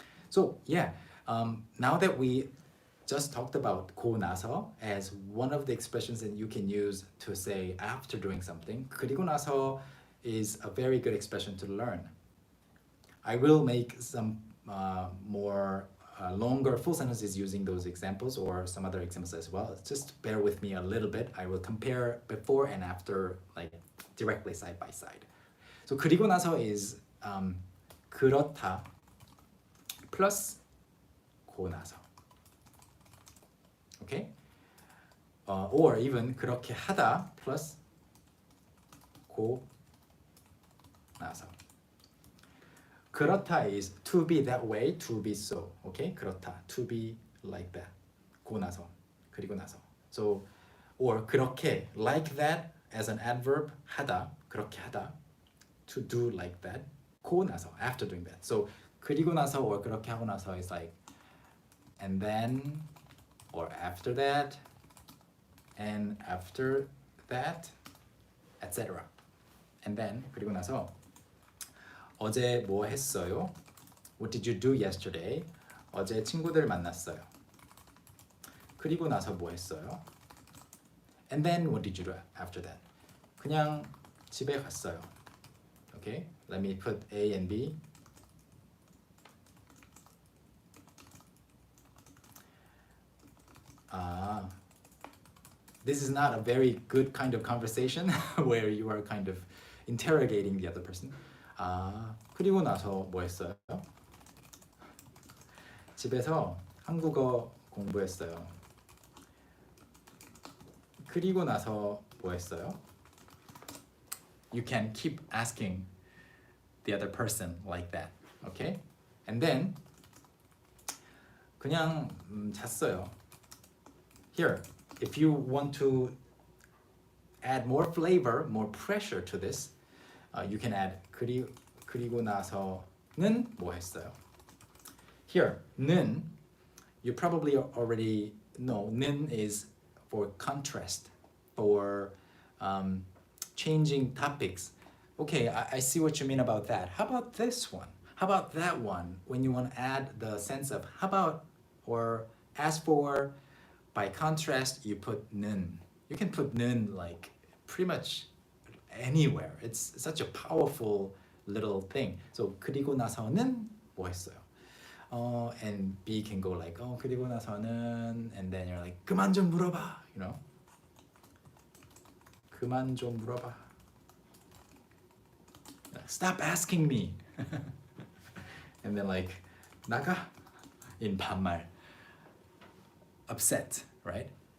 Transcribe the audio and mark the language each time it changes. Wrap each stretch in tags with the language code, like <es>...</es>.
<en>So yeah, now that we just talked about 고 나서 as one of the expressions that you can use to say after doing something, 그리고 나서 is a very good expression to learn. I will make some more longer full sentences using those examples or some other examples as well. Just bear with me a little bit. I will compare before and after, like directly side by side.</en> <ko>So 그리고 나서 is 그렇다 plus 고 나서.</ko> <en>Okay? Or even 그렇게 하다 plus 고 나서. 그렇다 is to be that way, to be so. Okay? 그렇다, to be like that.</en> <ko>고 나서, 그리고 나서.</ko> <en>So, or 그렇게, like that as an adverb, 하다, 그렇게 하다, to do like that. 고 나서, after doing that. So, 그리고 나서 or 그렇게 하고 나서 is like, and then, or after that, and after that, etc. And then,</en> <ko>그리고 나서, 어제 뭐 했어요?</ko> <en>What did you do yesterday?</en> <ko>어제 친구들 만났어요. 그리고 나서 뭐 했어요?</ko> <en>And then what did you do after that?</en> <ko>그냥 집에 갔어요.</ko> <en>Okay, let me put A and B. This is not a very good kind of conversation where you are kind of interrogating the other person.</en> <ko>그리고 나서 뭐 했어요? 집에서 한국어 공부했어요. 그리고 나서 뭐 했어요?</ko> <en>You can keep asking the other person like that. Okay? And then</en> <ko>그냥 잤어요.</ko> <en>Here, if you want to add more flavor, more pressure to this, you can add</en> <ko>그리고 나서는 뭐 했어요?</ko> <en>Here, 는, you probably already know, 는 is for contrast, for changing topics. Okay, I see what you mean about that. How about this one? How about that one? When you want to add the sense of how about or as for, by contrast, you put 는. You can put 는 like pretty much anywhere. It's such a powerful little thing.</en> <ko>So 그리고 나서는 뭐 했어요?</ko> <en>And B can go like 그리고 나서는, and then you're like</en> <ko>그만 좀 물어봐,</ko> <en>you know?</en> <ko>그만 좀 물어봐.</ko> <en>Stop asking me. And then like 나가 in 반말. Upset, right?</en>